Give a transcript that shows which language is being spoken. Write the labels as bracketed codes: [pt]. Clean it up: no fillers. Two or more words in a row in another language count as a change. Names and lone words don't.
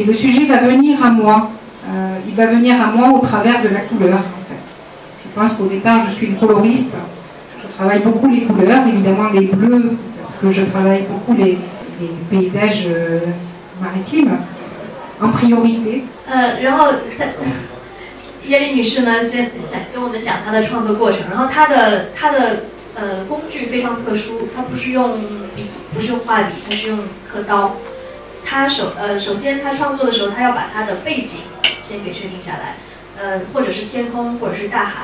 [fr] Le sujet va venir à moi. Il va venir à moi au travers de la couleur, en fait. Je pense qu'au départ, je suis une coloriste. Je travaille beaucoup les couleurs, évidemment les bleus, parce que je travaille beaucoup les paysages maritimes, en priorité. [zh] 然后叶丽女士呢，先跟我们讲她的创作过程。然后她的工具非常特殊，她不是用笔，不是用画笔，她是用刻刀。她首先她创作的时候，她要把她的背景先给确定下来，或者是天空，或者是大海。